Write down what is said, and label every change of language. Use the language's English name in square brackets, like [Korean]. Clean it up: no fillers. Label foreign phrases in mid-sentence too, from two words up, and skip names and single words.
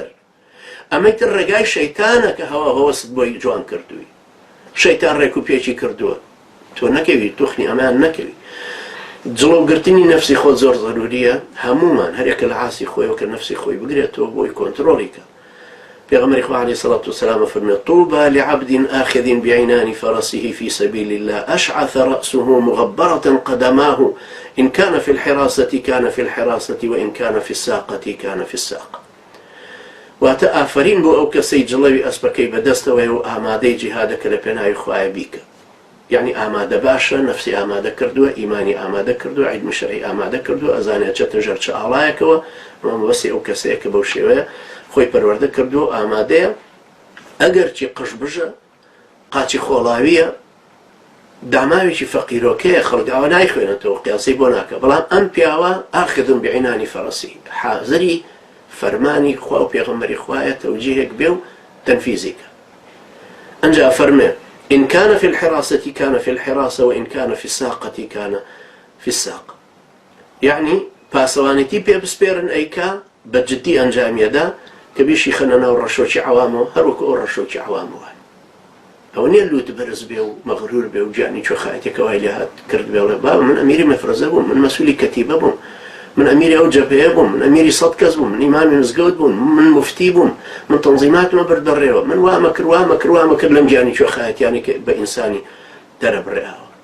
[Central Kurdish] ئەمەی تر ڕێگای شەیتانە کە هەوا هەوەست بۆی جوان کردووی، شەیتان ڕێک و پێچی کردووە، تۆ نەکەوی توخنی ئەمان نەکەوی. جڵەوگرتنی نەفسی خۆ زۆر ضروریە، هەمومان هەرێکە لە عاسی خۆیەوە کە نەفسی خۆی بگرێتەوە بۆی کۆنتڕۆڵی کە. پێغەمبەری خوا عەلەیهی سەڵات وسەلام فەرمێت [Arabic] طوبى لعبد آخذ بعنان فرسه في سبيل الله أشعث رأسه مغبرة قدماه إن كان في الحراسة كان في الحراسة وإن كان في الساقة كان في الساقة. [Central Kurdish] واتە ئافرین بۆ ئەو کەسەی جڵەوی ئەسپەکەی بەدەستەوەی و ئامادەی جیهادەکە لە پێناوی خوایە بیکە. یعنی ئامادە باشە، نەفسی ئامادە کردووە، ئیمانی ئامادە کردووە، عیلمی شەرعی ئامادە کردووە، ئەزانێت چەتە ژەر چه ئاڵایەکەوە، مەبەستی ئەو کەسەیە کە بەو شێوەیە خۆی پەروەردە کردووە ئامادەیە. ئەگەر چی قش بژە، قاچی خۆڵاویە، داماوێکی فەقیرۆکەیە، خەڵک ئەوە نایخوێنێتەوە، قیاسی بۆ ناکە. بەڵام ئەم پیاوە [Arabic] ئاخذ بعنانی فەرسی، [Central Kurdish] حازری فەرمانی خوا و پێغەمبەری خوایە، تەوجیهێک بێ و تەنفیزیکە. ئەنجا فەرمێ [Arabic] إن كان في الحراسة كان في الحراسة وإن كان في الساقة كان في الساقة. [Central Kurdish] يعني پاسەوانێتی پێ بسپێرن ئەیکا بەجددی ئەنجامیەدا کە بیشی خەنە ناو ڕەشۆکی عەوامەوە، هەروەکو ئەو ڕەشۆکی عەوام وایە. ئەوە نییە لوت بەرز بێ و مەغرور بێ و گیانی کوێخایەتێکە وای لێ هات کرد بێ وڵێ با من ئەمیری مەفرەزە بووم، من مەسئولی کەتیبە بووم، من ئەمیری ئەو جەبهەیە بووم، من ئەمیری سەد کەس بووم، من ئیمامی مزگەوت بووم، من مفتی بووم، من تەنزیماتمە بەردەڕێوە، من وامە کرد لەم گیانی کوێخایەتیانی کە بە ئینسانی دەرەبڕێەوە.